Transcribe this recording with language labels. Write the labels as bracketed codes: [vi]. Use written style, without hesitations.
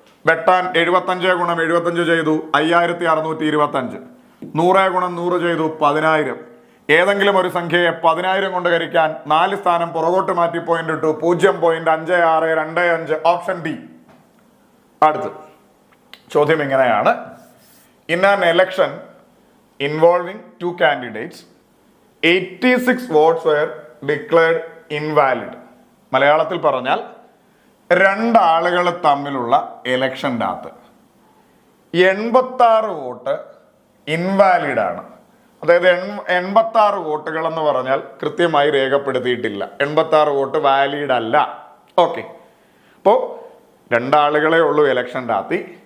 [ml] വെട്ടാൻ 75 ഗുണം 75 ചെയ്തു 5625. 100 ഗുണം 100 ചെയ്തു 10,000. ഏതെങ്കിലും ഒരു സംഖ്യയെ 10,000 കൊണ്ട് ഹരിക്കാൻ 4 സ്ഥാനം പുറകോട്ട് മാറ്റി പോയിന്റ് ഇട്ടു 0.5625. Option D. അടുത്ത് ചോദ്യം ഇങ്ങനെയാണ്. [en] In an election involving 2 candidates 86 votes were declared invalid. [ml] മലയാളത്തിൽ പറഞ്ഞാൽ 2 ആളുകൾ തമ്മിലുള്ള ഇലക്ഷൻ്റെ അകത്ത് 86 വോട്ട് ഇൻവാലിഡ് ആണ്. അതായത് 86 വോട്ടുകൾ എന്ന് പറഞ്ഞാൽ കൃത്യമായി രേഖപ്പെടുത്തിയിട്ടില്ല. 86 വോട്ട് വാലിഡ് അല്ല. ഓക്കെ, അപ്പോൾ 2 ആളുകളെ ഉള്ളൂ ഇലക്ഷൻ്റെ അകത്ത്.